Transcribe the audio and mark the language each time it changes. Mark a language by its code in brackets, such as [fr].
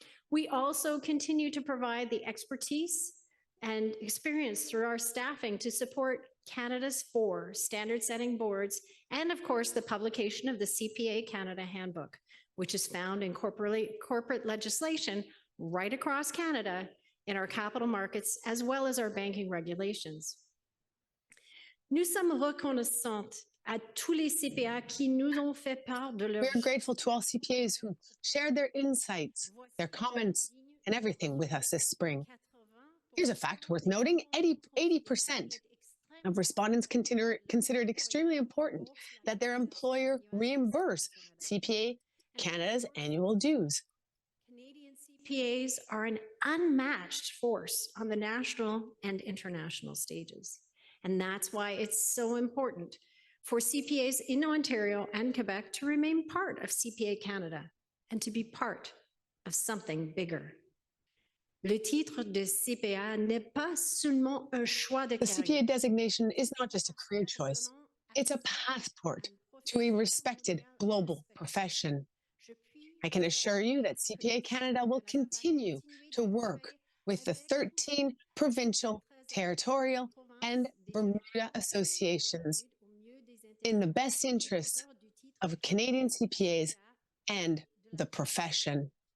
[en] We also continue to provide the expertise and experience through our staffing to support Canada's 4 standard-setting boards, and of course, the publication of the CPA Canada Handbook, which is found in corporate legislation right across Canada in our capital markets, as well as our banking regulations. [fr] Nous sommes reconnaissantes à tous les CPA qui nous ont fait part de leur... [en] We are grateful to all CPAs who shared their insights, their comments, and everything with us this spring. Here's a fact worth noting: 80% of respondents considered extremely important that their employer reimburse CPA Canada's annual dues. Canadian CPAs are an unmatched force on the national and international stages. And that's why it's so important for CPAs in Ontario and Quebec to remain part of CPA Canada and to be part of something bigger. [fr] Le titre de CPA n'est pas seulement un choix de carrière. [en] The CPA designation is not just a career choice. It's a passport to a respected global profession. I can assure you that CPA Canada will continue to work with the 13 provincial, territorial, and Bermuda associations in the best interests of Canadian CPAs and the profession.